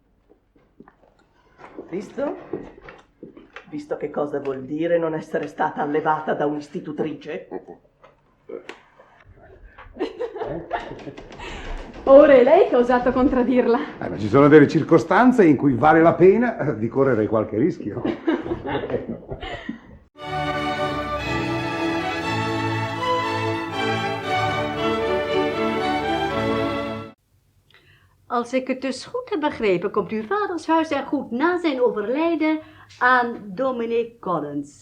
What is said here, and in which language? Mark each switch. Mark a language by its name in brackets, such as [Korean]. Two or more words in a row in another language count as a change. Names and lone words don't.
[Italian] Visto che cosa vuol dire non essere stata allevata da un'istitutrice? Ora è lei che ha osato contraddirla. Ma ci sono delle circostanze in cui vale la pena di correre qualche rischio. [Dutch] Als ik het dus goed heb begrepen, komt uw vaders huis er goed na zijn overlijden aan dominee Collins.